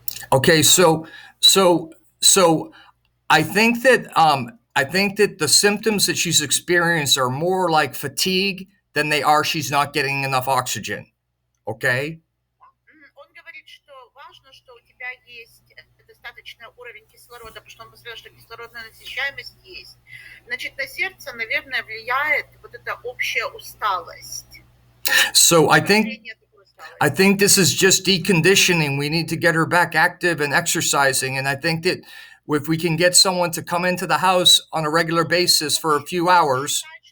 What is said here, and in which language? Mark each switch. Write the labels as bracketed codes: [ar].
[en] Okay, so I think that the symptoms that she's experienced are more like fatigue than they are she's not getting enough oxygen. Okay? [ru] Он говорит, что важно, что у тебя есть достаточный уровень кислорода, потому что он посмотрел, что кислородная насыщаемость есть. Значит, на сердце, наверное, влияет вот эта общая усталость. [en] So I think this is just deconditioning. We need to get her back active and exercising. And I think that if we can get someone to come into the house on a regular basis for a few hours.